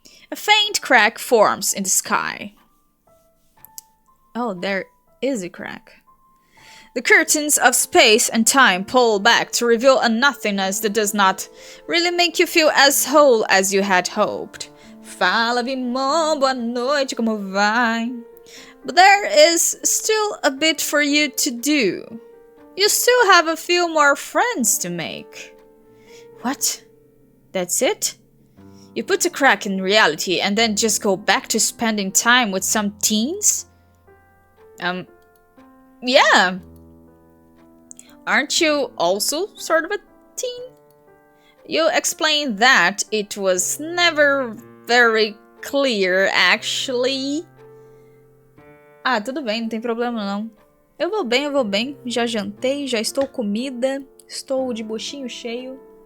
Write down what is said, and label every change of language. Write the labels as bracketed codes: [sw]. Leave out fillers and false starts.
[en] A faint crack forms in the sky. Oh, there is a crack. The curtains of space and time pull back to reveal a nothingness that does not really make you feel as whole as you had hoped. [pt] Fala, Vimon, boa noite, como vai? [en] But there is still a bit for you to do. You still have a few more friends to make. What? That's it? You put a crack in reality and then just go back to spending time with some teens? Yeah. Aren't you also sort of a teen? You explained that it was never very clear, actually. [pt] Ah, tudo bem, não tem problema não. Eu vou bem. Já jantei, já estou comida. Estou de buchinho cheio.